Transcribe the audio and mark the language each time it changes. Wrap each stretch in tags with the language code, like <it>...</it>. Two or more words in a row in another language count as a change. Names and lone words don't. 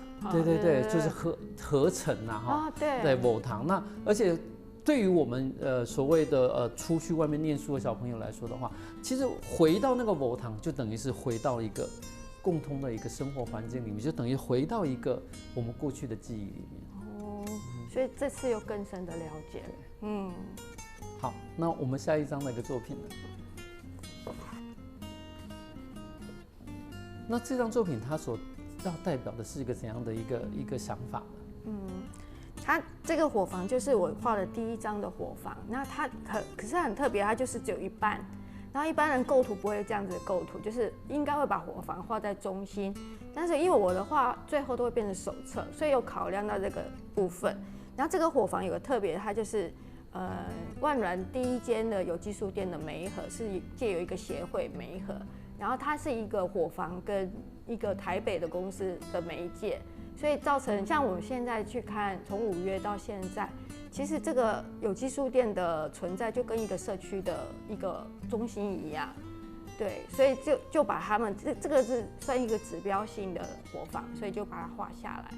<zh>對對對，就是合成啊哈。對，火堂。那而且對於我們所謂的出去外面念書的小朋友來說的話，其實回到那個火堂就等於是回到一個共通的一個生活環境裡面，就等於回到一個我們過去的記憶裡面。所以這次有更深的了解。好，那我們下一張的一個作品呢？那這張作品它所要代表的是一個怎樣的一個想法呢？它這個火房就是我畫的第一張的火房，那它可是很特別，它就是只有一半。然後一般人構圖不會這樣子構圖，就是應該會把火房畫在中心。但是因為我的畫最後都會變成手冊，所以有考量到這個部分。然後這個火房有個特別，它就是萬巒第一間的有機書店的媒合是借由一個協會媒合，然後它是一個火房跟一個台北的公司的媒介，所以造成像我們現在去看，從5月到現在， 其实这个有机书店的存在就跟一个社区的一个中心一样，对，所以就把他们这个是算一个指标性的伙房，所以就把它画下来。</zh>